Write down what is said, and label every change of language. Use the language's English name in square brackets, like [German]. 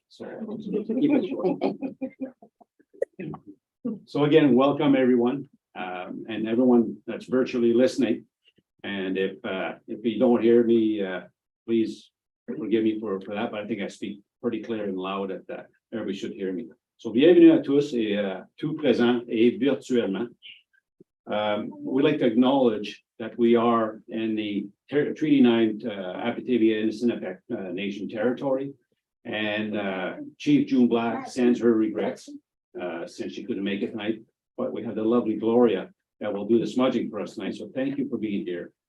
[English] So keep it short. So again, welcome everyone and everyone that's virtually listening. And if you don't hear me, please forgive me for that, but I think I speak pretty clear and loud that everybody should hear me. [French] So bienvenue à tous et tout présent et virtuellement. [English] We'd like to acknowledge that we are in the Treaty 9 Abitibi and Assinipiq Nation territory. And Chief June Black sends her regrets, since she couldn't make it tonight. But we have the lovely Gloria that will do the smudging for us tonight. So thank you for being here.